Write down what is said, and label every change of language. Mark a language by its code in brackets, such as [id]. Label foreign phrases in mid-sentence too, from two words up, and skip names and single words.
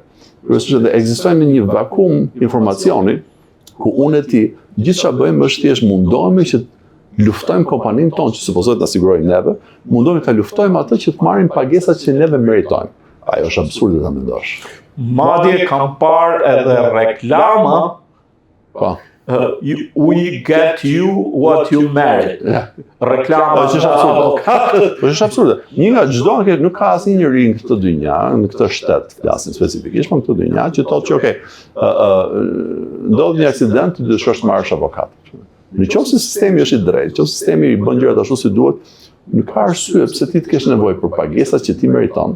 [sq] Dhe ekzistojmë në një vakum informacioni, ku unë e ti, gjithë çfarë bëjmë është thjesht mundohemi që luftojmë kompaninë tonë që supozohet ta sigurojnë neve, mundohemi ta luftojmë atë që të marrin pagesat që neve meritojmë. Ajo është absurde ta mendosh. Madje kam parë edhe reklama, [en] we get you what you merit. [sq] Reklama është absurde. Një nga çdo nuk ka asnjë njeri në këtë dynja, në këtë shtet, flasim specifikisht për këtë dynja, që thotë që ndodh një aksident, ti do shkosh të marrësh avokat. Në qoftë se sistemi është i drejtë, nëse sistemi i bën gjërat ashtu si duhet, nuk ka arsye pse ti të kesh nevojë për pagesat që ti meriton.